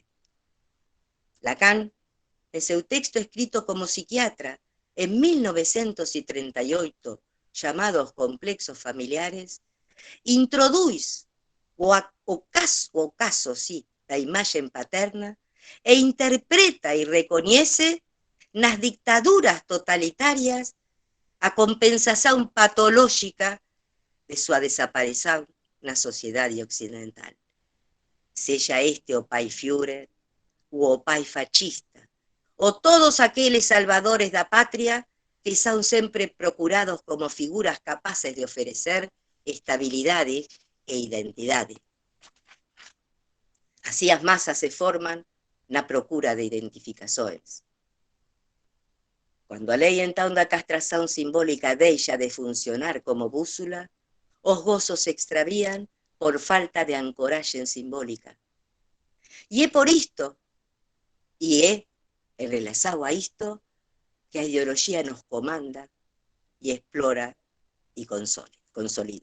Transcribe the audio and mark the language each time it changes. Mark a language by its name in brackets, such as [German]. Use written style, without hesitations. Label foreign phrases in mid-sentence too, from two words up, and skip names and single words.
[Portuguese] Lacan, em seu texto escrito como psiquiatra em 1938, chamado Os Complexos Familiares, introduz o caso da imagem paterna e interpreta e reconhece nas dictaduras totalitárias a compensação patológica de sua desaparição na sociedade ocidental. Seja este o pai Führer, ou o pai fascista, ou todos aqueles salvadores da pátria que son sempre procurados como figuras capaces de oferecer estabilidade e identidade. Así as masas se forman na procura de identificações. Quando a lei então da castração simbólica deixa de funcionar como bússola, os gozos se extravían por falta de ancoragem simbólica. E é por isto, e é en relação a isto, que a ideologia nos comanda e explora e consolida.